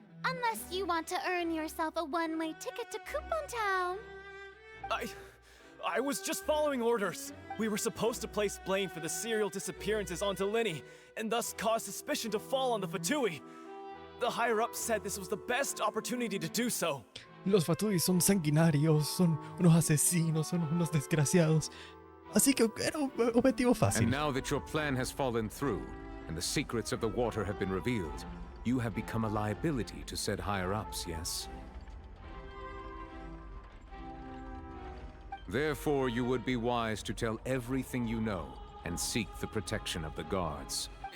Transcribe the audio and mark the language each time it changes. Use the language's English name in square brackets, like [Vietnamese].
[English] Unless you want to earn yourself a one-way ticket to Coupon Town. I was just following orders. We were supposed to place blame for the serial disappearances onto Linny, and thus cause suspicion to fall on the Fatui. The higher-ups said this was the best opportunity to do so. [Spanish] Los Fatui son sanguinarios, son unos asesinos, son unos desgraciados. Así que era un objetivo fácil. [English] And now that your plan has fallen through, and the secrets of the water have been revealed, you have become a liability to said higher-ups, yes? Therefore, you would be wise to tell everything you know and seek the protection of the guards.